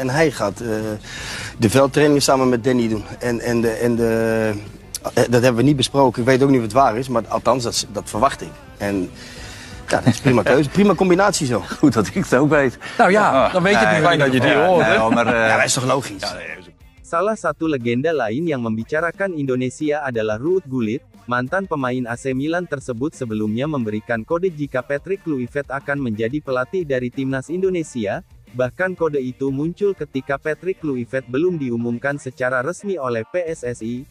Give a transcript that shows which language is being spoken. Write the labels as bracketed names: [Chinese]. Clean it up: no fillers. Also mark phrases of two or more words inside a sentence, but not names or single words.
[Dutch] En hij gaat de veldtrainingen samen met Danny doen. Dat hebben we niet besproken. Ik weet ook niet of het waar is, maar althans, dat verwacht ik. En ja, dat is prima keuze. Prima combinatie zo. Goed dat ik het ook weet. Nou ja, dan weet je het nu. Fijn dat je die hoort. Ja, dat is toch logisch? [Indonesian] Salah satu legenda lain yang membicarakan Indonesia adalah Ruud Gullit. Mantan pemain AC Milan tersebut sebelumnya memberikan kode jika Patrick Kluivert akan menjadi pelatih dari timnas Indonesia. Bahkan kode itu muncul ketika Patrick Kluivert belum diumumkan secara resmi oleh PSSI.